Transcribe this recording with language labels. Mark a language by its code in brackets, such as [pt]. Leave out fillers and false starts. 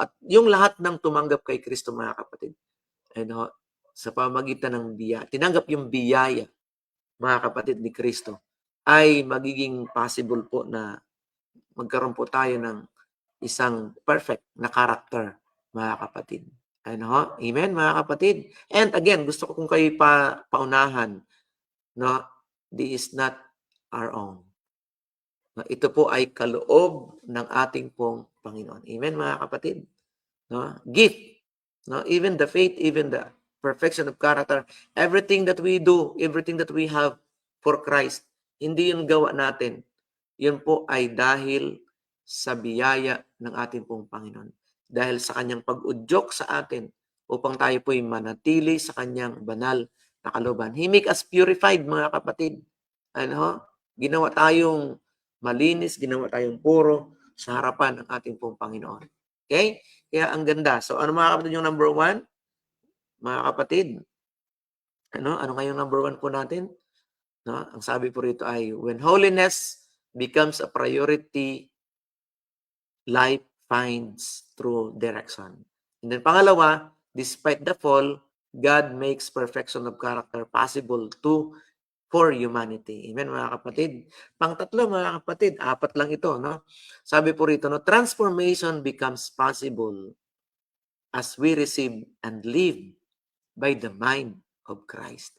[tl] At yung lahat ng tumanggap kay Kristo, mga kapatid, sa pamagitan ng biyaya, tinanggap yung biyaya, mga kapatid, ni Kristo, ay magiging possible po na magkaroon po tayo ng isang perfect na character, mga kapatid. Amen, mga kapatid. [en] And again, [tl] gusto ko kung kayo paunahan, [en] this is not our own. [tl] Ito po ay kaloob ng ating pong Panginoon. Amen, mga kapatid. Gift. [en] Even the faith, even the perfection of character, everything that we do, everything that we have for Christ, [tl] hindi yun gawa natin. Yun po ay dahil sa biyaya ng ating pong Panginoon. Dahil sa kanyang pag-udyok sa atin upang tayo po'y manatili sa kanyang banal na kalooban. [en] He make us purified, [tl] mga kapatid. Ginawa tayong malinis, ginawa tayong puro sa harapan ng ating pong Panginoon. Okay? Kaya ang ganda. So ano mga kapatid yung number 1? Mga kapatid, ano nga yung number 1 po natin? No? Ang sabi po rito ay, [en] when holiness becomes a priority, life finds true direction. And then pangalawa, despite the fall, God makes perfection of character possible for humanity. [tl] Amen, mga kapatid. Pangtatlo, mga kapatid, 4 lang ito, no? Sabi po rito, no, [en] transformation becomes possible as we receive and live by the mind of Christ.